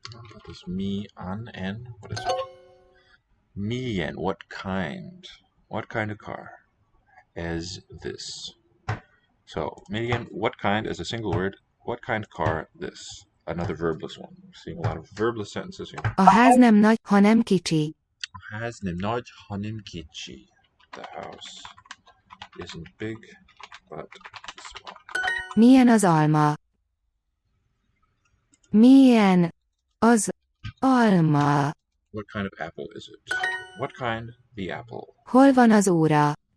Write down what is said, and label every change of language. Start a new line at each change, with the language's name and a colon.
English: What is mi, an, and? What is it? Milyen, what kind? What kind of car? As this. So, milyen, what kind is a single word. What kind of car? This. Another verbless one. We're seeing a lot of verbless sentences here.
Hungarian: A ház nem nagy, hanem kicsi. Ház nem nagy, hanem kicsi.
English: The house isn't big, but small.
Hungarian: Milyen az alma? Milyen az alma?
English: What kind of apple is it? What kind? The apple.
Hungarian: Hol van az óra?